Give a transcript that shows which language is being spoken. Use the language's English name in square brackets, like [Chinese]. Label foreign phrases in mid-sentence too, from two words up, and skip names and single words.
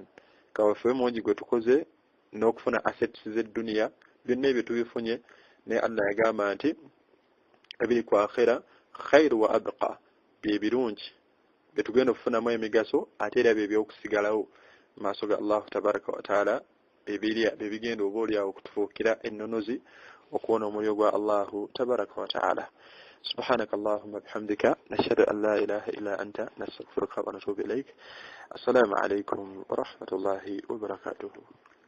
[Ganda] Kawaffe mungi gwe tukoze n'okufuna assets z'edduniya, byonna ebyo tubifunye, naye Allah yagamba nti ebiri ku akhira [Arabic] خير وأبقى, [Ganda] bye birungi betugenda okufunamu emigaso, ate era bye by'okusigalawo maaso ga Allahu [Arabic] تبارك وتعالى, [Ganda] bibirya bibigenda oba olyawo okutufuukira ennonozi okuwona omuliro gwa Allahu [Arabic] تبارك وتعالى. سبحانك اللهم بحمدك نشهد أن لا إله إلا أنت نستغفرك ونتوب إليك. السلام عليكم ورحمة الله وبركاته.